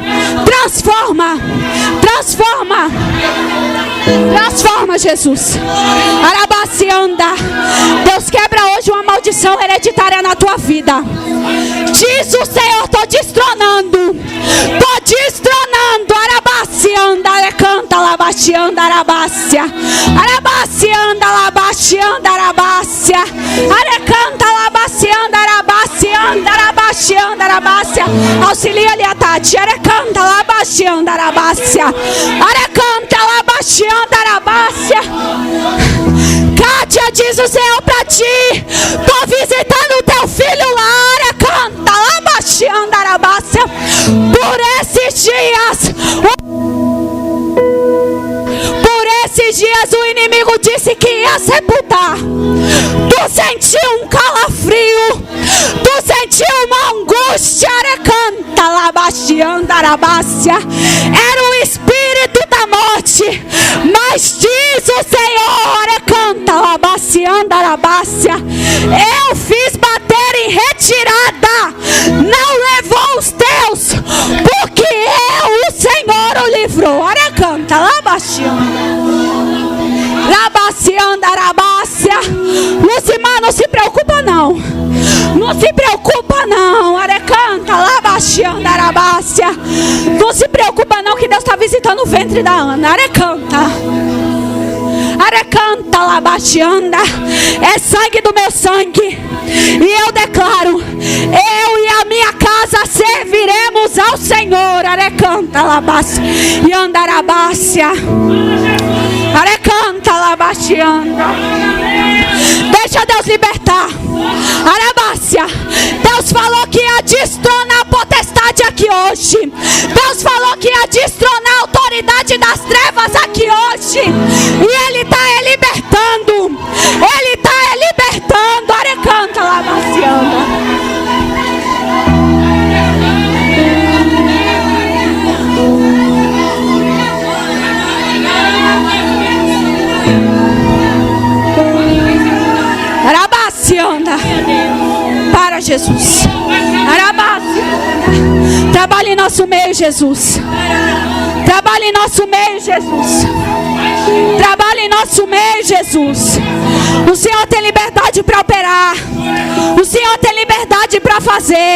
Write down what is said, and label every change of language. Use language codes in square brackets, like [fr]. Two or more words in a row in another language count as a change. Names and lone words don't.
[pt] Transforma. Transforma. Transforma, Jesus. Arabacianda. Deus quebra hoje uma maldição hereditária na tua vida. Diz o Senhor, estou destronando. Estou destronando. Arabacianda, arecanta, labacianda, arabácia. Arabacianda, labacianda, arabácia. Arecanta, labacianda, arabacianda, arabacianda, arabácia. Auxilia ali a Tati. Arecanta, labacianda, arabácia. Arecanta, labacianda, arabácia. Kátia, diz o Senhor pra ti, tô visitando o teu filho lá. Arecanta, labacianda, arabácia. Por esses dias, o inimigo disse que ia sepultar. Tu sentiu um calafrio, tu sentiu uma angústia. Arecanta, labacianda, arabácia. Era o espírito da morte, mas diz o Senhor, arecanta, labacianda, arabácia, eu fiz bater em retirada, não levou os teus, porque eu, o Senhor, o livrou. Arecanta, labacianda, labacianda, arabácia. Lucimar, não se preocupa não, não se preocupa não. Arecanta, labacianda, arabácia. Não se preocupa não, que Deus está visitando o ventre da Ana. Arecanta, arecanta, labacianda. É sangue do meu sangue, e eu declaro, eu e a minha casa serviremos ao Senhor. Arecanta, labacia, e andarabácia. Arecanta, labacianda. Deixa Deus libertar. Arabácia. Deus falou que ia destronar a potestade aqui hoje. Deus falou que ia destronar a autoridade das trevas aqui hoje. E Ele está libertando. Ele está libertando. Arecanta, labacianda. Arabacianda. Para, Jesus. Arabacianda. Trabalhe em nosso meio, Jesus. Trabalhe em nosso meio, Jesus. Trabalhe em nosso meio, Jesus. O Senhor tem liberdade para operar. O Senhor tem liberdade para fazer.